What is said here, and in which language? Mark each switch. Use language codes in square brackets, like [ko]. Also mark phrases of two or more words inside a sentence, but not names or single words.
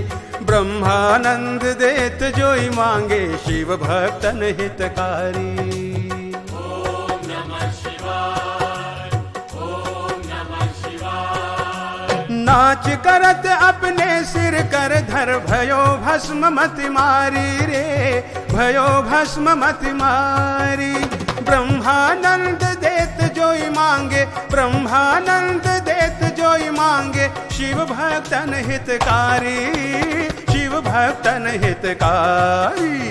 [hi] ब्रह्मानंद देत जोई मांगे शिव भक्तन हितकारी। [sa] ओम नमः शिवाय, ओम नमः शिवाय। [hi] नाच करत अपने सिर कर धर भयो भस्म मति मारी रे, भयो भस्म मति मारी। ब्रह्मानंद देत जोई मांगे, ब्रह्मानंद देत जोई मांगे, शिव भक्तन हितकारी, शिव भक्तन हितकारी।